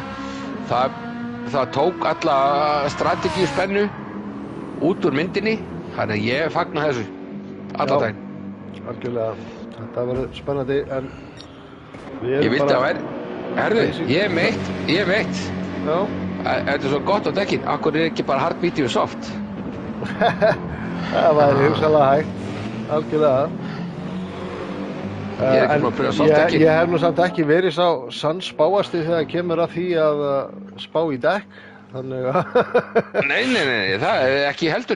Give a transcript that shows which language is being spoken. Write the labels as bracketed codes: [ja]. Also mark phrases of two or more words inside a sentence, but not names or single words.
[is] Það tók alla strategíuspennu út úr myndinni, þannig að ég fagna þessu allan daginn. Algjörlega, þetta verður spennandi, en við erum bara... Ég vildi að vera, herðu, ég er meitt. Já. Þetta er svo gott á dekkin, akkur er ekki bara [en] hard medium soft? [is] Það væri hugsanlega hægt, algjörlega. Ég hef nú samt ekki verið sá sannspáasti þegar kemur að því að spá í dekk, þannig að... Nei, það er ekki heldur.